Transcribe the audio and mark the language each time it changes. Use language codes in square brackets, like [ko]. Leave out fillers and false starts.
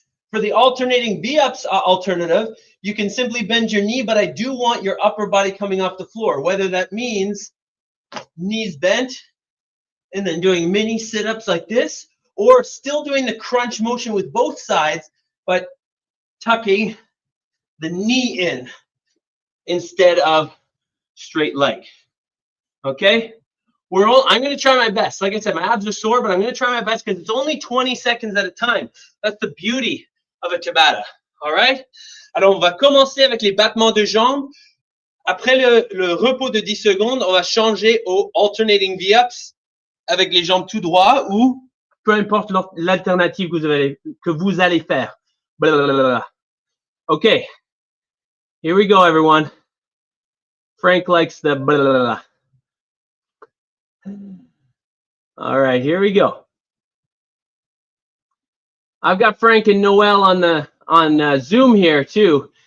[en] For the alternating V-ups alternative, you can simply bend your knee, but I do want your upper body coming off the floor, whether that means knees bent and then doing mini sit-ups like this, or still doing the crunch motion with both sides, but tucking the knee in instead of straight leg, okay? I'm going to try my best. Like I said, my abs are sore, but I'm going to try my best because it's only 20 seconds at a time. That's the beauty of a Tabata, all right? [fr] Alors, on va commencer avec les battements de jambes. Après le repos de 10 secondes, on va changer au alternating V-ups avec les jambes tout droit ou peu importe l'alternative que vous allez faire. Blablabla. [en] Okay, here we go, everyone. Frank likes the blah. All right, here we go. I've got Frank and Noel on Zoom here too.